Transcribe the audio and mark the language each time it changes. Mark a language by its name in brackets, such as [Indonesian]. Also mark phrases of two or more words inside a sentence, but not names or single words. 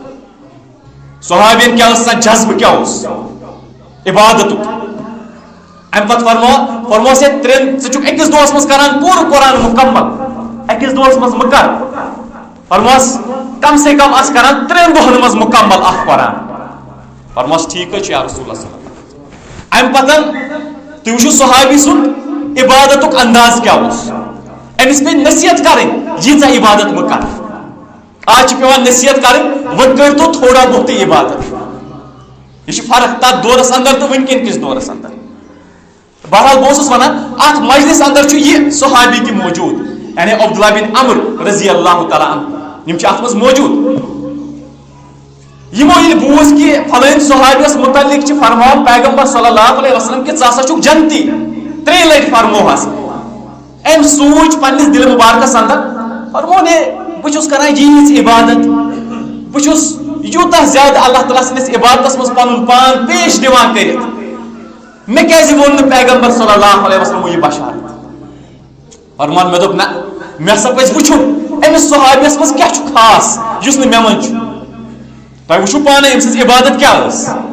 [Kashmiri] صحابین کیٛاہ اوس آسان جذبہٕ کیٛاہ اوس عبادتُک امہِ پتہٕ فرموس ہے ژٕ چھُکھ أکِس دۄہس منٛز کران پوٗرٕ قرآن مُکمل أکِس دۄہس منٛز مہٕ کر فرموس کم سے کم آس کران 3 دۄہن منٛز مُکمل اکھ قرآن فرموس ٹھیٖک حظ چھُ [Arabic] یا رسول اللہ صلی اللہ علیہ وسلم [Kashmiri] امہِ پتہٕ تُہۍ وٕچھِو صحابی سُنٛد عبادتُک انداز کیٛاہ اوس أمِس پیٚیہِ نصیحت کرٕنۍ ییٖژاہ عبادت مہٕ کر آز چھِ پیٚوان نصیحت کرٕنۍ وۄنۍ کٔرۍتو تھوڑا بہتٕے عبادت یہ چھِ فرق تتھ دورس اندر تہٕ وٕنکیٚن کِس دورس اندر بہرحال بہٕ اوسُس ونان اتھ مجلس اندر چھُ یہِ صحابی تہِ موجوٗد یعنی عبداللہ بن عمر [Arabic] رضی اللہ تعالیٰ عنہ [Kashmiri] یم چھِ اتھ منٛز موجوٗد یمو ییٚلہِ بوٗز کہِ فلٲنۍ صحابیس متعلق چھِ فرماوان پیغمبر [Arabic] صلی اللہ علیہ وسلم [Kashmiri] کہ ژٕ ہسا چھُکھ جنتی 3 لٹہِ فرموہس أمۍ سوٗنٛچ پننِس دِلہِ مُبارکس اندر فرمون ہے بہٕ چھُس کران ییٖژ عبادت بہٕ چھُس یوٗتاہ زیادٕ اللہ تعالیٰ سٕنٛدِس عبادتس منٛز پنُن پان پیش دِوان کٔرِتھ مےٚ کیازِ ووٚن نہٕ پیغمبر [Arabic] صلی اللہ علیہ وسلم [Kashmiri] یہِ بشارت فرمان مےٚ دوٚپ نہ مےٚ ہسا پزِ وٕچھُن أمِس صحابیس منٛز کیٛاہ چھُ خاص یُس نہٕ مےٚ منٛز چھُ تۄہہِ وٕچھِو پانے أمۍ سٕنٛز عبادت کیٛاہ ٲس